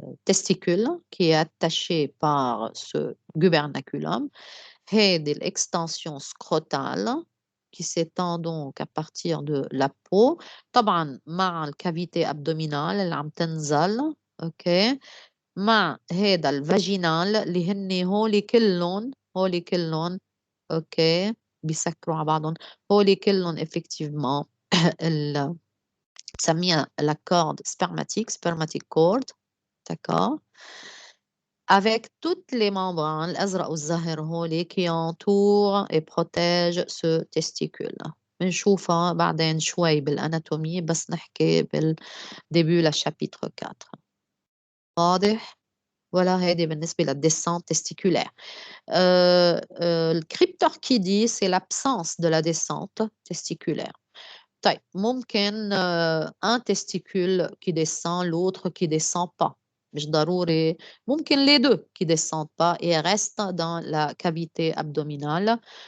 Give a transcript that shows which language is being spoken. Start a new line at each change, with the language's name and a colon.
Arabic: testicule qui est attaché par ce gubernaculum, هذه
French: l'extension scrotale qui s'étend donc à partir de la peau
Arabic: طبعا مع الكافيتي abdominale اللي عم تنزل اوكي مع هذا الفاجينال اللي هن هولي كلهم اوكي بيسكروا على بعضهم هولي كلهم effectivement بسميها la corde spermatic cord.
French: D'accord. Avec toutes les membranes
Arabic: الأزرق والزهر هولي
French: qui entourent et protègent ce testicule.
Arabic: بنشوفها بعدين شوي بالأناتومي بس نحكي بالديبي للشابيتر 4. واضح؟ ولا هذه بالنسبة للدescente testiculaire.
French: Le cryptorchidie, c'est l'absence de la descente testiculaire.
Arabic: طيب ممكن
French: un testicule qui descend, l'autre qui descend pas.
Arabic: مش ضروري ممكن
French: les deux qui descendent pas et restent dans la cavité abdominale.